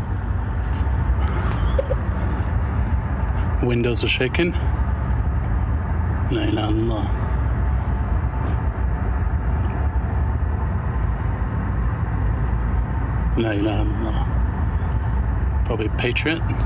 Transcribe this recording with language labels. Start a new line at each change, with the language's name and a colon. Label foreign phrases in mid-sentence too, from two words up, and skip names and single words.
English: Windows are shaking.
Arabic: لا إله إلا الله. لا إله إلا الله.
English: Probably Patriot.